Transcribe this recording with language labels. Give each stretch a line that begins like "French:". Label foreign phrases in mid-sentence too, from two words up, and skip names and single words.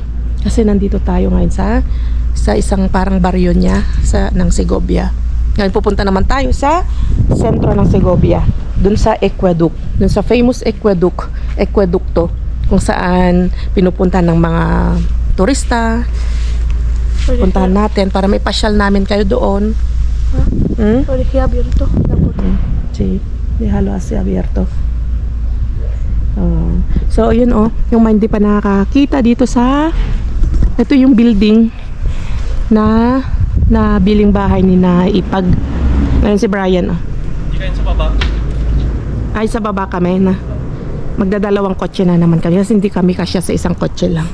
Filipino: Kasi nandito tayo ngayon sa isang parang baryo niya ng Segovia. Ngayon pupunta naman tayo sa sentro ng Segovia, dun sa aqueduct, dun sa famous aqueducto kung saan pinupunta ng mga turista. Puntahan natin para may pasyal namin kayo doon.
Spanish: Sí, déjalo así abierto.
Filipino: So yun yung hindi pa nakakita dito ito yung building na biling bahay ni Naipag. Ngayon si Brian Hindi kayo sa baba? Ay, sa baba kami na magdadalawang kotse na naman kami kasi hindi kami kasya sa isang kotse lang.